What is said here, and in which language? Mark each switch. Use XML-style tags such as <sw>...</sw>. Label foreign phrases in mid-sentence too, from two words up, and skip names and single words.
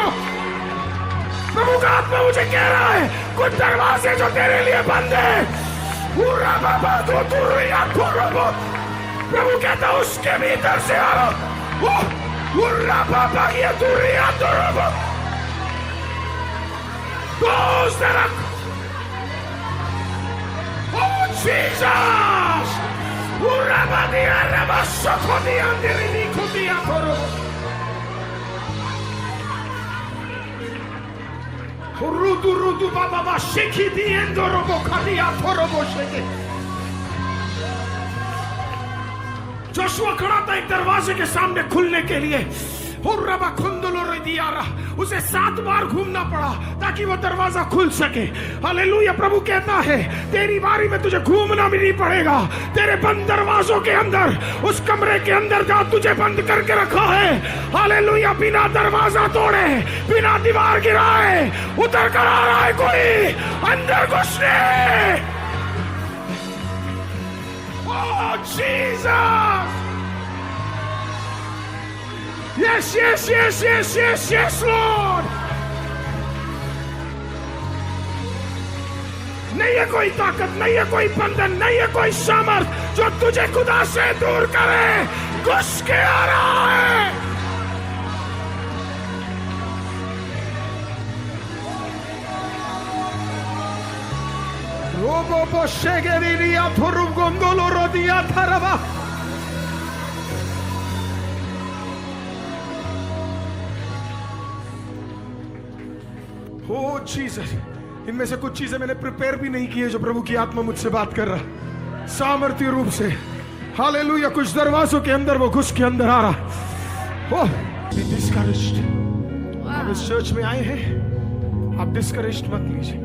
<hi>प्रभु का आत्मा मुझे कह रहा है कुछ दरवाजे जो तेरे लिए बंद है, पूरा बाबा तो तुरिया तुरबो। प्रभु कहता उसके भीतर से आओ, पूरा बाबा ये तुरिया तुरबो।</hi> <en>Close the lock. Oh Jesus! पूरा बादिया रबा सखोदिया दिली खुदिया तुरबो। रुदु रुदु बाबा शेखी दिएंदो रोबो खादिया थोरोबो शेके।</en> <hi>जोशुआ खड़ा था एक दरवाजे के सामने खुलने के लिए, हुर्रबा खुंदलो रे दियारा, उसे 7 बार घूमना पड़ा ताकि वो दरवाजा खुल सके। हालेलुया। प्रभु कहता है तेरी बारी में तुझे घूमना भी नहीं पड़ेगा। तेरे बंद दरवाजों के अंदर, उस कमरे के अंदर जहां तुझे बंद करके रखा है, हालेलुया, बिना दरवाजा तोड़े, बिना दीवार गिराए उतर कर आ रहा है कोई अंदर घुसने।</hi> <en>Oh Jesus, yes, yes, yes, yes, yes, yes, Lord।</en> <hi>नहीं है कोई ताकत, नहीं है कोई बंधन, नहीं है कोई सामर्थ जो तुझे खुदा से दूर करे। घुस के आ रहा है। रोबो पोशेगेरिया थुरुब गोंदोलो रोदिया थरवा।</hi> <en>O Jesus,</en> <hi>इनमें से कुछ चीजें मैंने प्रिपेयर भी नहीं की है जो प्रभु की आत्मा मुझसे बात कर रहा सामर्थ्य रूप से। हालेलुया। कुछ दरवाजों के अंदर वो घुस के अंदर आ रहा।</hi> <en>Oh discouraged.</en> <hi>आप इस चर्च में आए हैं, आप डिस्करेज्ड मत लीजिए।</hi>